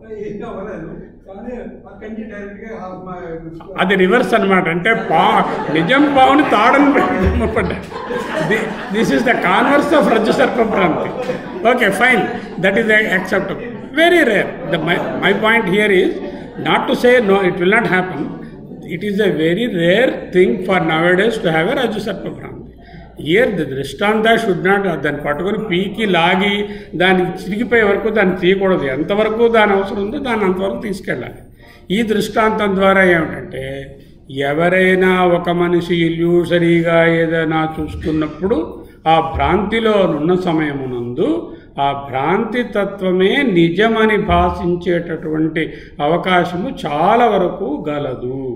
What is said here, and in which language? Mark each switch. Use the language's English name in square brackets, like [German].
[Telugu] ఏం అవ్వలేదు, కానీ అక్కడి నుంచి డైరెక్ట్ గా అది రివర్స్ అనమాట. అంటే నిజం పావుని తాడని పడ్డా. [English] This is the converse of rajju sarpa bhranti. Okay, fine, that is acceptable. Very rare. My point here is Not to say no, it will not happen. It is a very rare thing for nowadays to have a Raju Sarpa Bhranti. Here the drishtanta should not [Telugu] దాన్ని పట్టుకొని పీకి లాగి దానికి చిరిగిపోయే వరకు దాన్ని తీయకూడదు. ఎంతవరకు దాని అవసరం ఉందో దాన్ని అంతవరకు తీసుకెళ్ళాలి. ఈ దృష్టాంతం ద్వారా ఏమిటంటే ఎవరైనా ఒక మనిషి ఇల్యూసరీగా ఏదైనా చూస్తున్నప్పుడు ఆ భ్రాంతిలో ఉన్న సమయమునందు ఆ భ్రాంతి తత్వమే నిజమని భాషించేటటువంటి అవకాశము చాలా వరకు గలదు.